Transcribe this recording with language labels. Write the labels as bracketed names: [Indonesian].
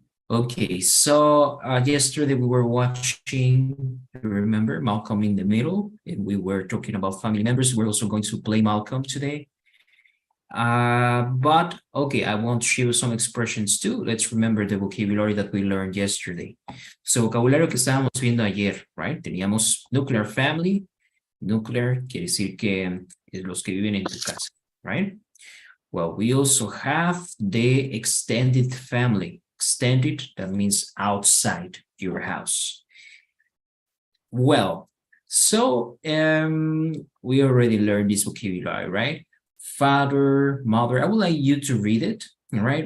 [English] Okay, so yesterday we were watching, remember, Malcolm in the Middle, and we were talking about family members. We're also going to play Malcolm today. But okay, I want to show some expressions too. Let's remember the vocabulary that we learned yesterday. So, [Spanish] vocabulario que estábamos viendo ayer, [English] right? [Spanish] Teníamos nuclear family. Nuclear quiere decir que es los que viven en tu casa, right? [English] Well, we also have the extended family. Extended, that means outside your house. Well, so we already learned this vocabulary, right? Father, mother. I would like you to read it, all right?